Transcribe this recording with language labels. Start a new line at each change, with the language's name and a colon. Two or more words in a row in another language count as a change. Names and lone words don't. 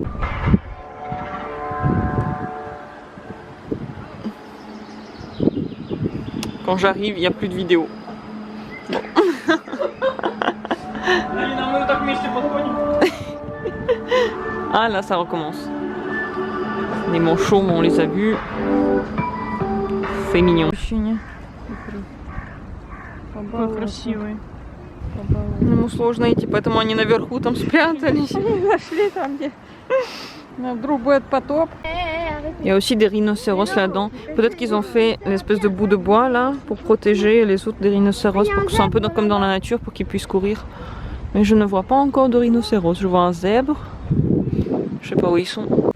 French: Quand j'arrive, il n'y a plus de vidéo. Bon. Ah là, ça recommence. Les manchots, on les a vus. C'est mignon.
Russian: Какой красивый. Ему сложно идти, поэтому они наверху там спрятались. Они зашли там, где вдруг будет потоп.
French: Il y a aussi des rhinocéros là-dedans. Peut-être qu'ils ont fait l'espèce de bout de bois là pour protéger les autres des rhinocéros, pour que ce soit un peu comme dans la nature, pour qu'ils puissent courir. Mais je ne vois pas encore de rhinocéros. Je vois un zèbre. Je sais pas où ils sont.